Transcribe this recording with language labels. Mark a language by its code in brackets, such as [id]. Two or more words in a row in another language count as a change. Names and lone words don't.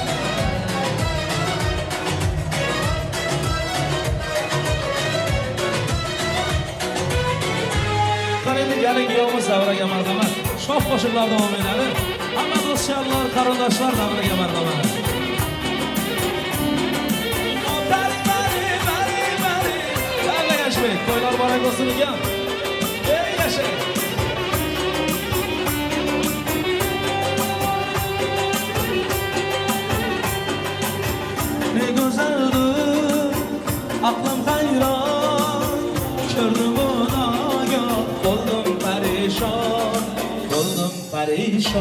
[uz] Gelin yolumuz davraga marhamat. Shoh qo'shiqlar davom etadi. Hamma do'stlar, qarindoshlar davraga marhamat. Bari yashaylik, to'ylar barak bo'lsin ekan. Ey yashang. [tr] Ne güzeldir, aklım hayran, gördüm ona ya, oldum perişan, oldum perişan.